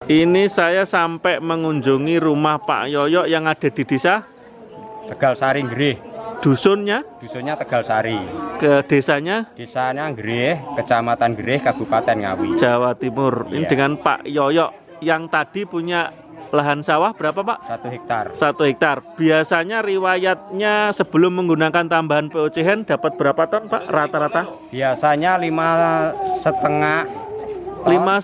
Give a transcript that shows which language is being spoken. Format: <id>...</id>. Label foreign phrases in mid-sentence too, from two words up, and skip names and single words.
<id>Ini saya sampai mengunjungi rumah Pak Yoyo yang ada di desa Tegal Sari Nggih. dusunnya, Dusunnya Tegal Sari. ke desanya Desanya Nggih, Kecamatan Nggih, Kabupaten Ngawi. Jawa Timur. Ini Iya. dengan Pak Yoyo yang tadi punya lahan sawah berapa Pak? 1 hektar. 1 hektar. Biasanya riwayatnya sebelum menggunakan tambahan POC dapat berapa ton Pak rata-rata? Biasanya 5,5 ton.</id>